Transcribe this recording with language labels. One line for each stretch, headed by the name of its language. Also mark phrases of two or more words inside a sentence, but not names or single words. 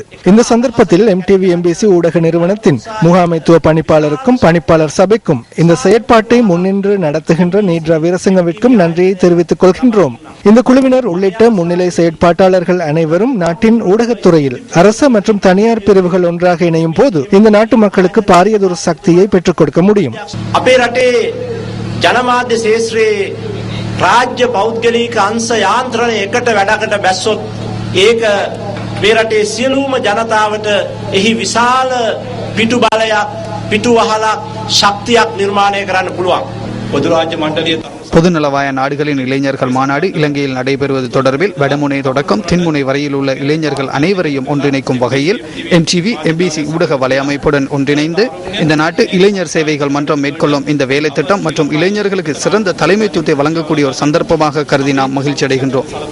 Tamil: இந்த சந்தர்ப்பத்தில் MTV MBC ஊடக நிறுவனத்தின் முகாமைத்துவ பணிப்பாளருக்கும் பணிப்பாளர் சபைக்கும் இந்த செயற்பாட்டை முன்னின்று நடத்துகின்ற நீட்ரா வீரசிங்கவிற்கும் நன்றியை தெரிவித்துக் கொள்கின்றோம். இந்த குழுவினர் உள்ளிட்ட முன்னிலை செயற்பாட்டாளர்கள் அனைவரும் நாட்டின் ஊடகத்துறையில் அரசு மற்றும் தனியார் பிரிவுகள் ஒன்றாக இணையும் போது இந்த நாட்டு மக்களுக்கு பாரியதொரு சக்தியை பெற்றுக் கொடுக்க முடியும்.
Sinhala: අපේ රටේ ජනමාධ්‍ය ශාස්ත්‍රයේ රාජ්‍ය පෞද්ගලික අංශ යාන්ත්‍රණය එකට වැඩකට බැස්සොත් ඒක මේ රටේ සියලුම ජනතාවට එහි විශාල පිටු බලයක් පිටු වහලක් ශක්තියක් නිර්මාණය කරන්න පුළුවන්. පොදු රාජ්‍ය මණ්ඩලය
Tamil: பொதுநலவாய நாடுகளின் இளைஞர்கள் மாநாடு இலங்கையில் நடைபெறுவது தொடர்பில் வடமுனை தொடக்கம் தென்முனை வரையில் உள்ள இளைஞர்கள் அனைவரையும் ஒன்றிணைக்கும் வகையில் MTV MBC ஊடக வலையமைப்புடன் ஒன்றிணைந்து இந்த நாட்டு இளைஞர் சேவைகள் மன்றம் மேற்கொள்ளும் இந்த வேலை திட்டம் மற்றும் இளைஞர்களுக்கு சிறந்த தலைமைத்துவத்தை வழங்கக்கூடிய ஒரு சந்தர்ப்பமாக கருதி நாம் மகிழ்ச்சி அடைகின்றோம்.